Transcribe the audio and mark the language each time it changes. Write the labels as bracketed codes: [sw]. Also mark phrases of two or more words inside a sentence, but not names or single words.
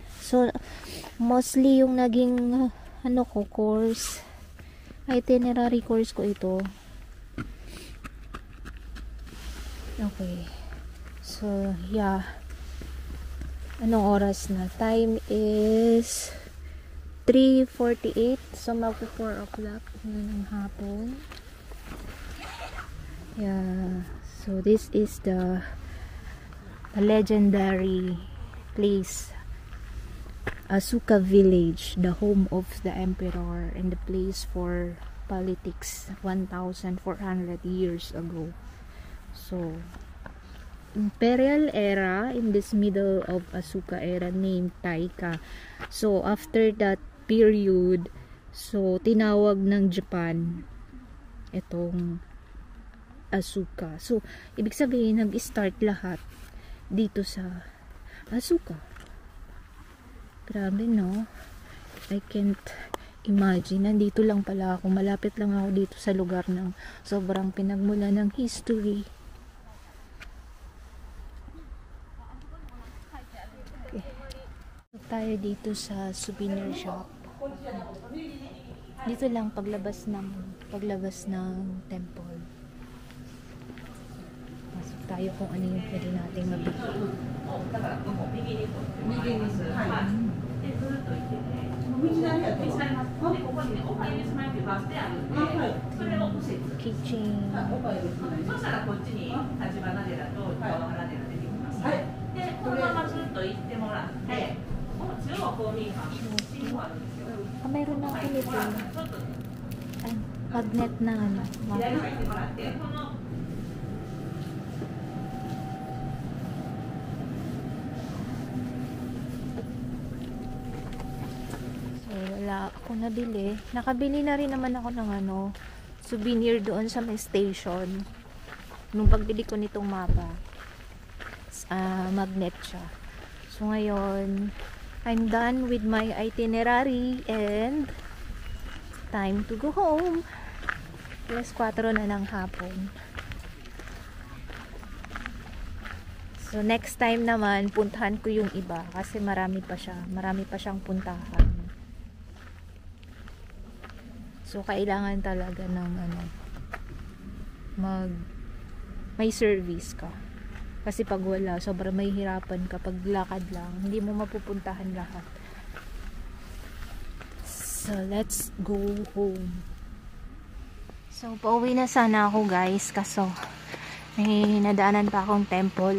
[tl] So, mostly yung naging course, [en] itinerary course [tl] ko ito. Okay. [en] So, yeah. [tl] Anong oras na? [en] Time is 3:48. [tl] So, mag-4 o'clock na ng hapon. Yeah. [en] So, this is the legendary place, Asuka Village, the home of the emperor and the place for politics 1,400 years ago. So, imperial era in this middle of Asuka era named Taika. [tl] So, [en] after that period, [tl] so tinawag ng Japan itong Asuka. So, ibig sabihin, nag-start lahat dito sa Asuka. Grabe, [en] no? I can't Imagine, [tl] nandito lang pala ako. Malapit lang ako dito sa lugar ng sobrang pinagmula ng history. Okay. Tayo dito sa souvenir shop. Dito lang paglabas ng temple. Pasok tayo kung ano yung pwede nating mabili. Kitchen. [ja] そしたらこっちに立花寺と川原寺出てきます。で、このままずっと行ってもらって、中央公民館、信号あるんですよ。 [tl] Mayroon na ako nito. [ja] ちょっと [tl] Magnet na ano. [ja] 左入ってもらって、この [tl] So, wala ako nabili. Nakabili na rin naman ako ng ano, souvenir doon sa may station. Nung pagbili ko nitong mapa. Magnet siya. So, ngayon, [en] I'm done with my itinerary and time to go home. [tl] Alas 4 na ng hapon. So, next time naman, puntahan ko yung iba kasi marami pa siya. Marami pa siyang puntahan. So, kailangan talaga ng ano, may service ka. Kasi pag wala, sobrang may hirapan ka. Pag lakad lang, hindi mo mapupuntahan lahat. [en] So, let's go home. So, [tl] pauwi na sana ako guys. Kaso, may nadaanan pa akong temple.